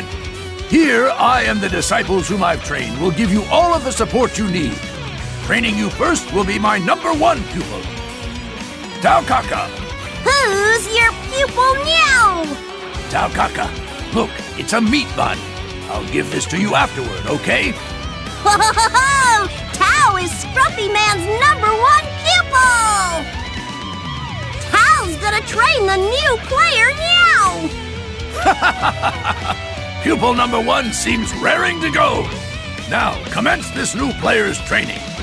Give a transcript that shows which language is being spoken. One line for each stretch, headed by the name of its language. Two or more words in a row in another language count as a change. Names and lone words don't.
English: Here, I and the disciples whom I've trained will give you all of the support you need. Training you first will be my #1 pupil, Taokaka. Who's your pupil now? Taokaka, look, it's a meat bun. I'll give this to you afterward, okay? Ho ho ho ho! Tao is Scruffy Man's #1 pupil! Tao's gonna train the new player now! Pupil #1 seems raring to go. Now, commence this new player's training.